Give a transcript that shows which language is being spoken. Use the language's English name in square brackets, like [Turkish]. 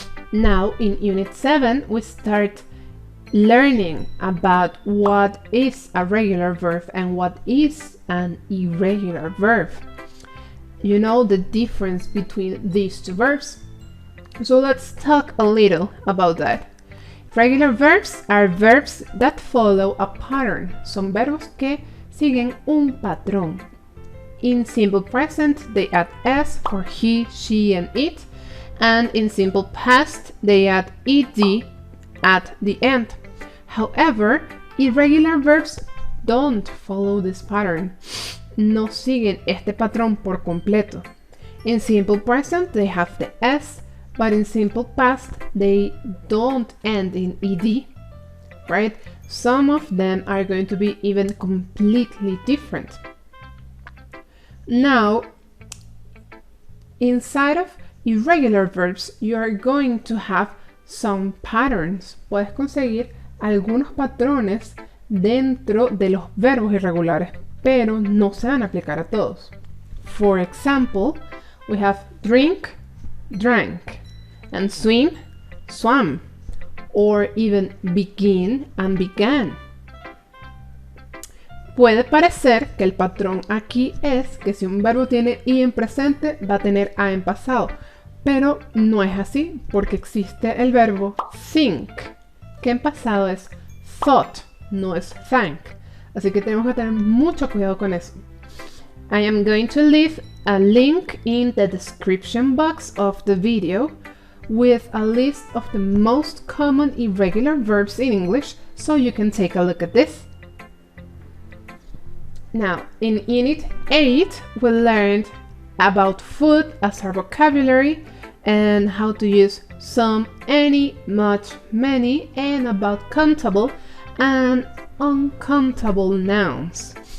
[English] Now in Unit 7 we start learning about what is a regular verb and what is an irregular verb. You know the difference between these two verbs. So let's talk a little about that. Regular verbs are verbs that follow a pattern. [Spanish] Son verbos que siguen un patrón. [English] In simple present, they add s for he, she, and it, and in simple past, they add ed at the end. However, irregular verbs don't follow this pattern. [Spanish] No siguen este patrón por completo. [English] In simple present, they have the s, but in simple past, they don't end in ed, right? Some of them are going to be even completely different. Now, inside of irregular verbs, you are going to have some patterns. [Spanish] Puedes conseguir algunos patrones dentro de los verbos irregulares, pero no se van a aplicar a todos. [English] For example, we have drink, drank, and swim, swam, or even begin and began. [Spanish] Puede parecer que el patrón aquí es que si un verbo tiene i en presente va a tener a en pasado, pero no es así porque existe el verbo think, que en pasado es thought, no es thank. Así que tenemos que tener mucho cuidado con eso. [English] I am going to leave a link in the description box of the video with a list of the most common irregular verbs in English so you can take a look at this. Now, in Unit 8, we learned about food as our vocabulary and how to use some, any, much, many, and about countable and uncountable nouns.